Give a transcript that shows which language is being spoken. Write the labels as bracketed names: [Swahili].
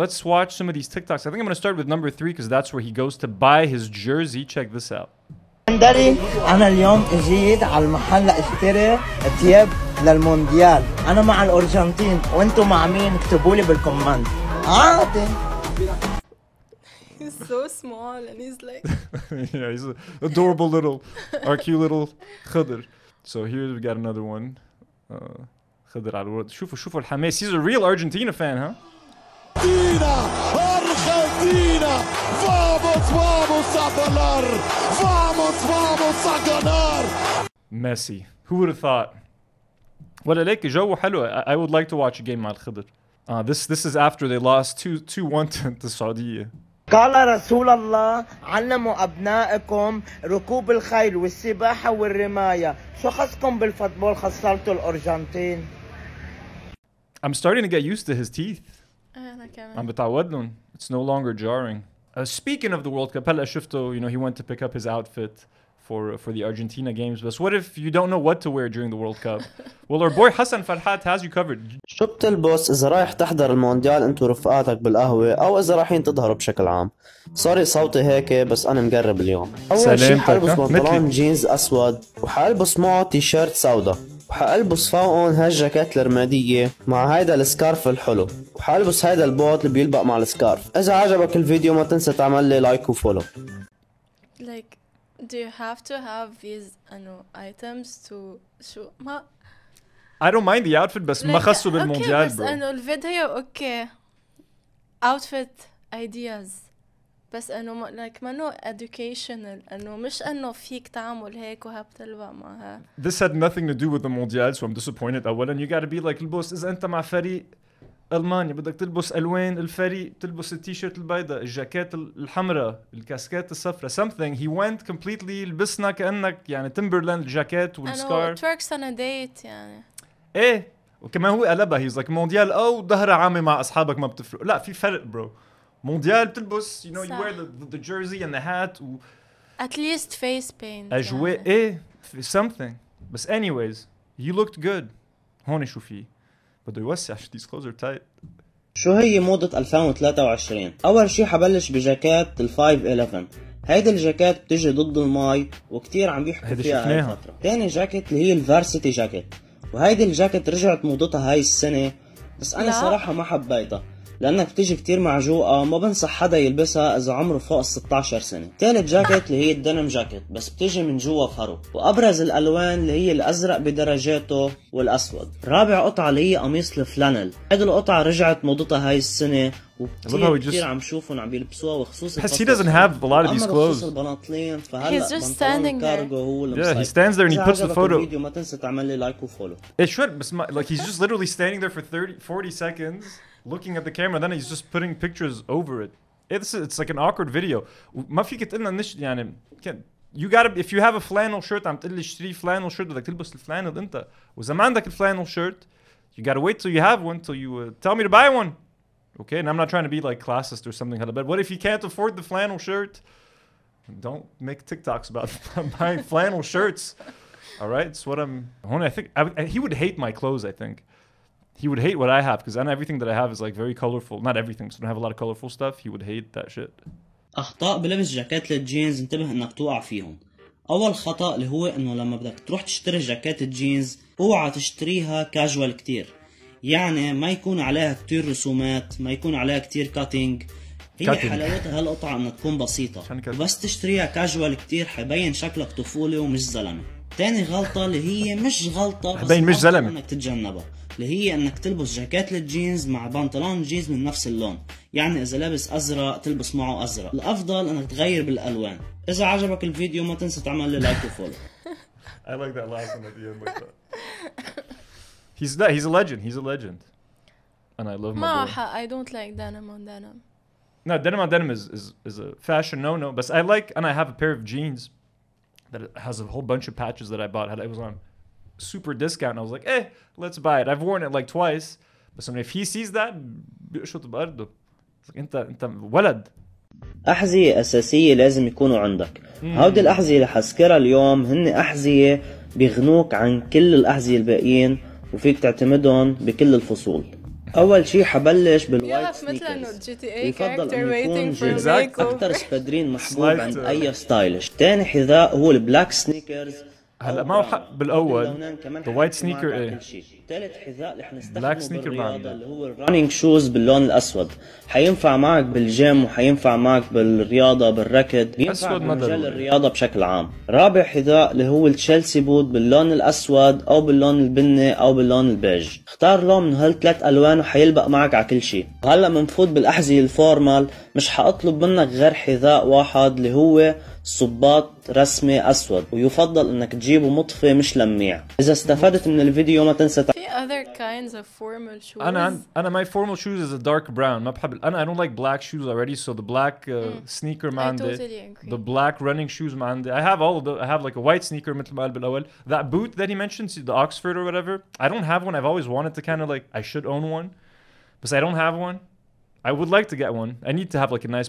[English] Let's watch some of these TikToks. I think I'm gonna start with number 3 because that's where he goes to buy his jersey. Check this out. [Arabic] أنا اليوم جيت على المحل اشتري ثياب للمونديال. أنا مع الأرجنتين وأنتم مع مين؟ اكتبوا لي بالكومنت. عادي. [English] He's so small and he's like. Yeah, he's an adorable our cute little Khadr. So here we got another one. [Arabic] Khadr على الورد. شوفوا الحماس. [English] He's a real Argentina fan, huh? [Spanish] Argentina! Vamos a ganar! Vamos a ganar! [English] Messi. Who would have thought? [Arabic] ولكن جو حلو. [English] I would like to watch a game [Arabic] مع الخضر. [English] This is after they lost 2-1 to السعودية. [Arabic] قال رسول الله علموا أبنائكم ركوب الخيل والسباحة والرماية. شو خصكم بالفوتبول خسرتوا الأرجنتين؟ [English] I'm starting to get used to his teeth. [Arabic] أنا كمان. عم بتعود لهم. [English] It's no longer jarring. Speaking of the World Cup, [Arabic] هلا شفته, [English] you know, he went to pick up his outfit for the Argentina games. But what if you don't know what to wear during the World Cup? Well, our boy Hasan Farhat has you covered. [Arabic] شو بتلبس إذا رايح تحضر المونديال أنت ورفقاتك بالقهوة أو إذا رايحين تظهروا بشكل عام؟ صاري صوتي هيك بس أنا مقرب اليوم. أول شي حلبس بنطلون جينز أسود وحلبس معه تيشيرت سودا وحلبس فوقهم هالجاكيت الرمادية مع هيدا السكارف الحلو وحلبس هيدا البوت اللي بيلبق مع السكارف. إذا عجبك الفيديو ما تنسى تعمل لي لايك وفولو. [English] Like, do you have to have these items to show [Arabic] ما [English] I don't mind the outfit [Arabic] بس ما خصو بالمونديال بس [English] bro. [Arabic] انه الفيديو اوكي [English] outfit ideas [Arabic] بس انه like ما educational انه مش انه فيك تعمل هيك وهبتلبق معها. [English] This had nothing to do with the mondial, so I'm disappointed. [Arabic] أولا [English] you gotta be like [Arabic] البوس إذا أنت مع فريق ألمانيا بدك تلبس ألوان الفريق تلبس التيشيرت البيضاء الجاكيت الحمراء الكاسكات الصفراء something. [English] He went completely [Arabic] لبسنا كأنك يعني تمبرلاند الجاكيت والسكارف. [English] twerks on a date يعني. [Arabic] إيه وكمان هو قلبها [English] he's like [Arabic] مونديال او ظهرها عامة مع اصحابك ما بتفرق. لا في فرق bro. مونديال بتلبس [English] you know you wear the jersey and the hat و at least face paint [Arabic] اجواء ايه something. بس [English] anyways you looked good. [Arabic] هون شو في بده يوسع [English] these clothes are tight. [Arabic] شو هي موضة 2023؟ أول شي حبلش بجاكيت ال 511. هيدي الجاكيت بتجي ضد المي وكتير عم بيحكوا فيها هاي الفترة. تاني جاكيت اللي هي الفارسيتي جاكيت، وهيدي الجاكيت رجعت موضتها هاي السنة، بس أنا صراحة ما حبيتها لأنها بتيجي كتير معجوقة، ما بنصح حدا يلبسها إذا عمره فوق 16 سنة. تالت جاكيت اللي هي الدنم جاكيت، بس بتيجي من جوا فرو، وأبرز الألوان اللي هي الأزرق بدرجاته والأسود. رابع قطعة اللي هي قميص الفلانل، هيدي القطعة رجعت موضتها هاي السنة وكتير عم شوفهم عم يلبسوها، وخصوصا [English] he doesn't have a lot of these clothes. [Arabic] البناطلين فهلا [English] he's just standing there. [Arabic] هو اللي [English] yeah he stands there and he puts the photo. [Arabic] الفيديو ما تنسى تعمل لي لايك وفولو. [English] It should [Arabic] بس [English] like he's just literally standing there for 40 seconds looking at the camera, then he's just putting pictures over it. It's like an awkward video. [Arabic] ما فيك تقلنا نش يعني [English] you gotta if you have a flannel shirt [Arabic] عم تقلي اشتري [English] flannel shirt [Arabic] بدك تلبس الفلانل انت، واذا ما عندك الفلانل [English] shirt you gotta wait till you have one till you tell me to buy one. Okay, and I'm not trying to be like classist or something, but what if you can't afford the flannel shirt? Don't make TikToks about buying flannel shirts. All right, it's what I'm. I think he would hate my clothes. I think he would hate what I have because everything that I have is like very colorful. Not everything, so I don't have a lot of colorful stuff. He would hate that shit. [Arabic] أخطاء بلبس جاكيت الجينز انتبه إنك توقع فيهم. أول خطأ اللي هو إنه لما بدك تروح تشتري جاكيت الجينز اوعى تشتريها كاجوال كتير. يعني ما يكون عليها كتير رسومات، ما يكون عليها كتير كاتينج. هي حلاوتها هالقطعة انها تكون بسيطة، بس تشتريها كاجوال كتير حيبين شكلك طفولي ومش زلمة. تاني غلطة اللي هي مش غلطة بس مش زلمة انك تتجنبها، اللي هي انك تلبس جاكيت الجينز مع بنطلون جينز من نفس اللون. يعني اذا لابس ازرق تلبس معه ازرق. الافضل انك تغير بالالوان. اذا عجبك الفيديو ما تنسى تعمل لي لايك وفولو. [English] I like that last one at the end like that. He's a legend. He's a legend. And I love my boy. I don't like denim on denim. No, denim on denim is a fashion no. But I like, and I have a pair of jeans that has a whole bunch of patches that I bought. It was on super discount. And I was like, let's buy it. I've worn it like twice. But if he sees that, [Arabic] بيقشط بأرضه. أنت ولد. أحذية أساسية لازم يكونوا عندك. هودي الأحذية اللي حذكرها اليوم هن أحذية بيغنوك عن كل الأحذية الباقيين وفيك تعتمدهم بكل الفصول. أول شي حبلش بالوايت سنيكرز، يفضل أن يكون جينز أكتر سبادرين محبوب عند أي ستايلش. تاني حذاء هو البلاك سنيكرز. هلا ما حق بالاول الوايت سنيكر ايه. ثالث حذاء رح نستخدمه بالرياضه اللي هو الرننج شوز باللون الاسود، حينفع معك بالجيم وحينفع معك بالرياضه بالركض، بينفع بمجال الرياضه بشكل عام. رابع حذاء اللي هو التشيلسي بوت باللون الاسود او باللون البني او باللون البيج. اختار لون من هالثلاث الوان وحيلبق معك على كل شيء. وهلا بنفوت بالاحذيه الفورمال، مش حاطلب منك غير حذاء واحد اللي هو صباط رسمي اسود، ويفضل انك تجيبه مطفي مش لميع. اذا استفدت من الفيديو ما تنسى في [English] other kinds of formal shoes. أنا my formal shoes is a dark brown. [Arabic] ما بحب [English] I don't like black shoes already, so the black sneaker [Arabic] ما عندي. [English] The black running shoes [Arabic] ما عندي. [English] I have all of the. I have like a white sneaker [Arabic] مثل ما قال بالأول. [English] That boot that he mentioned, the Oxford or whatever. I don't have one. I've always wanted to kind of like I should own one, but I don't have one. I would like to get one. I need to have like a nice.